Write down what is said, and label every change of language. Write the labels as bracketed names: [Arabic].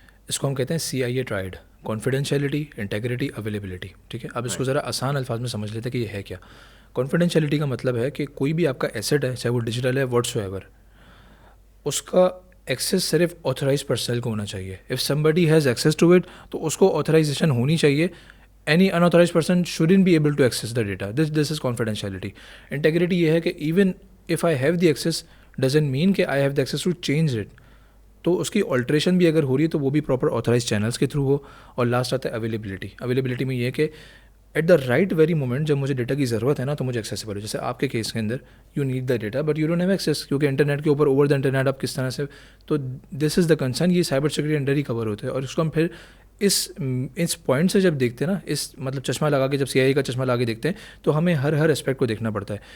[Urdu] اس کو ہم کہتے ہیں CIA tried: confidentiality, integrity, availability. ٹھیک ہے, اب اس کو ذرا آسان الفاظ میں سمجھ لیتے ہیں کہ یہ ہے کیا. کانفیڈینشیلٹی کا مطلب ہے کہ کوئی بھی آپ کا ایسیٹ ہے, چاہے وہ ڈیجیٹل ہے, واٹس ایور, اس کا ایکسیس صرف آتھرائز پرسنل کو ہونا چاہیے. [English] if somebody has access to it, [Urdu] تو اس کو آتھرائزیشن ہونی چاہیے. [English] Any unauthorized person shouldn't be able to access the data. This is confidentiality. Integrity [Urdu] یہ ہے کہ [English] even if I have the access doesn't mean کہ I have the access to change it. [Urdu] تو اس کی آلٹریشن بھی اگر ہو رہی ہے تو وہ بھی پراپر آتھرائز چینلس کے تھرو ہو. اور لاسٹ آتا ہے اویلیبلٹی. اویلیبلٹی میں یہ کہ [English] at the right very moment [Urdu] جب مجھے ڈیٹا کی ضرورت ہے نا, تو مجھے ایکسیسیبل ہو. جیسے آپ کے کیس کے اندر [English] you need the data but you don't have access, [Urdu] کیونکہ انٹرنیٹ کے اوپر [English] over the internet [Urdu] آپ کس طرح سے. تو [English] This is the concern. [Urdu] یہ سائبر سیکورٹی انڈر ہی کور ہوتے ہیں. اور اس کو ہم پھر اس پوائنٹ سے جب دیکھتے ہیں نا, اس مطلب چشمہ لگا کے, جب CIA کا چشمہ لگا کے دیکھتے ہیں, تو ہمیں ہر اسپیکٹ کو دیکھنا پڑتا ہے.